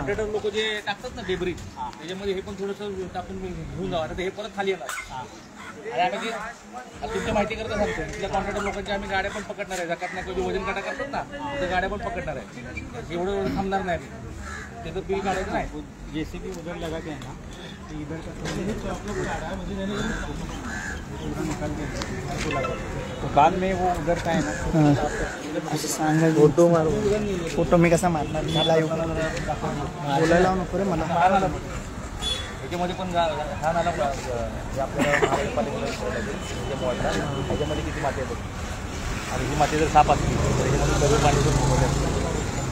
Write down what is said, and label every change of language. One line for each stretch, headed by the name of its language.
Marathi: Contractor लोक जे टाकतात ना डेब्रिज त्याच्यामध्ये हे पण थोडंसं टाकून घेऊन जावं आता हे परत खाली येणार आणि आम्ही ते तुमच्या माहिती करता सांगतो तिथल्या कॉन्ट्रॅक्टर लोकांच्या आम्ही गाड्या पण पकडणार आहे जकात नाही वजन काटा करतात ना त्या गाड्या पण पकडणार आहे एवढं थांबणार नाही आम्ही त्याचं बिल काढायचं नाही
Hindi: जेसीबी उधर लगा के है ना तो इधर का बाद में वो उधर का है ना
Marathi: असं सांगा फोटो मारू फोटो मी कसा मारणार मला बोलायला नको रे मला. त्याच्यामध्ये पण हा नाला आपल्याला महानगरपालिकेला ह्याच्यामध्ये किती माती येतात आणि ही माती जर साफ असली तर ह्याच्यामध्ये सगळं पाणी जर